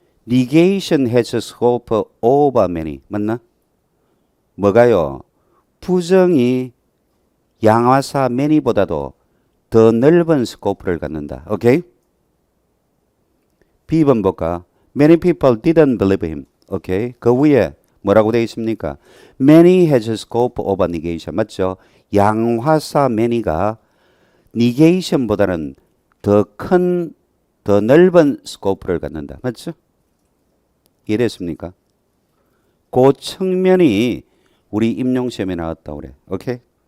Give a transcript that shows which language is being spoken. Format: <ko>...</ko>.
<en>Negation has a scope over many.</en> <ko>맞나? 뭐가요? 부정이 양화사 many보다도 더 넓은 스코프를 갖는다. 오케이? B번 볼까?</ko> <en>Many people didn't believe him.</en> <ko>오케이? 그 위에 뭐라고 되어 있습니까?</ko> <en>Many has a scope over negation.</en> <ko>맞죠? 양화사 many가 negation보다는 더 큰, 더 넓은 스코프를 갖는다. 맞죠? 이해됐습니까? 그 측면이 우리 임용시험에 나왔다 그래. 오케이?</ko>